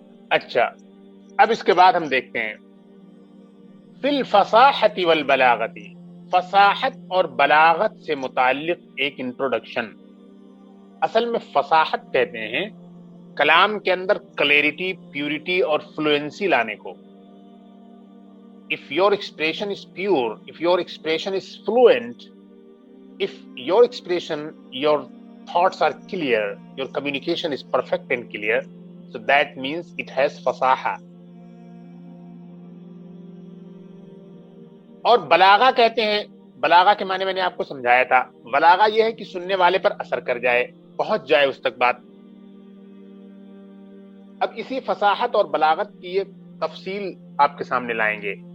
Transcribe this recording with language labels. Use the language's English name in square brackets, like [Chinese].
[Urdu] اچھا, اب اس کے بعد ہم دیکھتے ہیں [Arabic] فی الفصاحت والبلاغت, [Urdu] فصاحت اور بلاغت سے متعلق ایک انٹروڈکشن. اصل میں فصاحت کہتے ہیں کلام کے اندر کلیئرٹی, پیورٹی اور فلوئنسی لانے کو. [English] If your expression is pure, if your expression is fluent, if your expression, your thoughts are clear, your communication is perfect and clear, so that means it has fasaha. [Urdu] اور بلاغہ کہتے ہیں, بلاغہ کے معنی میں نے آپ کو سمجھایا تھا. بلاغہ یہ ہے کہ سننے والے پر اثر کر جائے, پہنچ جائے اس تک بات. اب اسی فصاحت اور بلاغت کی یہ تفصیل آپ کے سامنے لائیں گے.